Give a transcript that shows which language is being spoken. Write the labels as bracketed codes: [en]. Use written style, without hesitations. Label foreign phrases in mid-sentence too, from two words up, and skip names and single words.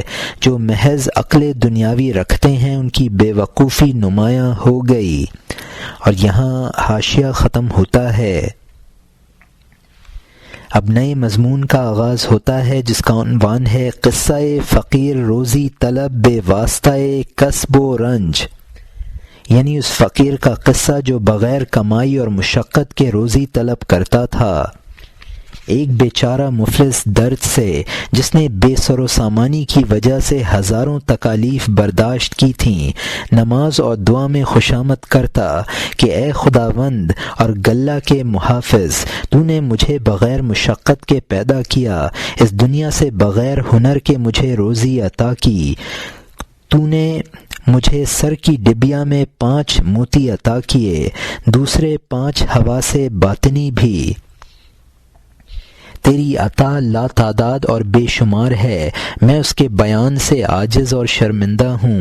[ur] جو محض عقل دنیاوی رکھتے ہیں ان کی بے وقوفی نمایاں ہو گئی۔ اور یہاں حاشیہ ختم ہوتا ہے۔ اب نئے مضمون کا آغاز ہوتا ہے جس کا عنوان ہے [fa] قصہ فقیر روزی طلب بے واسطہ کسب و رنج، [ur] یعنی اس فقیر کا قصہ جو بغیر کمائی اور مشقت کے روزی طلب کرتا تھا۔ ایک بیچارہ مفلس درد سے جس نے بے سر و سامانی کی وجہ سے ہزاروں تکالیف برداشت کی تھیں، نماز اور دعا میں خوشامد کرتا کہ اے خداوند اور گلہ کے محافظ، تو نے مجھے بغیر مشقت کے پیدا کیا، اس دنیا سے بغیر ہنر کے مجھے روزی عطا کی، تو نے مجھے سر کی ڈبیا میں 5 موتی عطا کیے، دوسرے 5 حواس باطنی بھی، تیری عطا لا تعداد اور بے شمار ہے، میں اس کے بیان سے عاجز اور شرمندہ ہوں۔